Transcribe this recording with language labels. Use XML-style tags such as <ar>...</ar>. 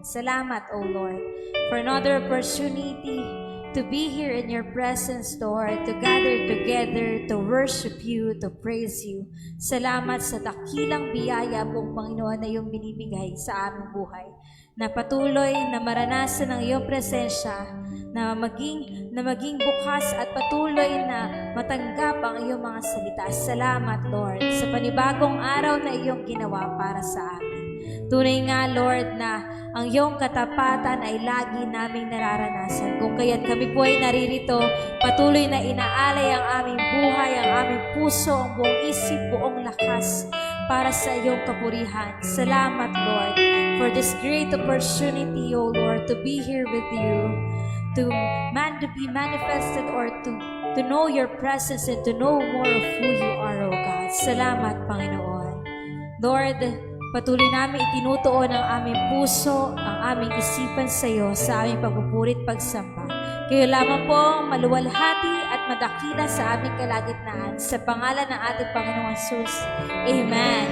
<en>Salamat, O Lord, for another opportunity to be here in your presence, Lord, to gather together, to worship you, to praise you.</en> <tl>Salamat sa dakilang biyaya pong Panginoon na iyong binibigay sa aming buhay, na patuloy na maranasan ang iyong presensya, na maging bukas at patuloy na matanggap ang iyong mga salita. Salamat, Lord, sa panibagong araw na iyong ginawa para sa amin. Tunay nga, Lord, na ang iyong katapatan ay lagi naming nararanasan. Kung kaya't kami po ay naririto, patuloy na inaalay ang aming buhay, ang aming puso, ang buong isip, buong lakas para sa iyong kapurihan.</tl> <en>Salamat, Lord, for this great opportunity, O Lord, to be here with you, to be manifested or to know your presence and to know more of who you are, O God.</en> <tl>Salamat, Panginoon. Lord, patuloy namin itinutuon ang aming puso, ang aming isipan sa iyo sa aming pagpupurit pagsamba. Kayo lamang po ang maluwalhati at madakila sa aming kalagitnaan. Sa pangalan ng ating Panginoong Jesus. Amen.</tl>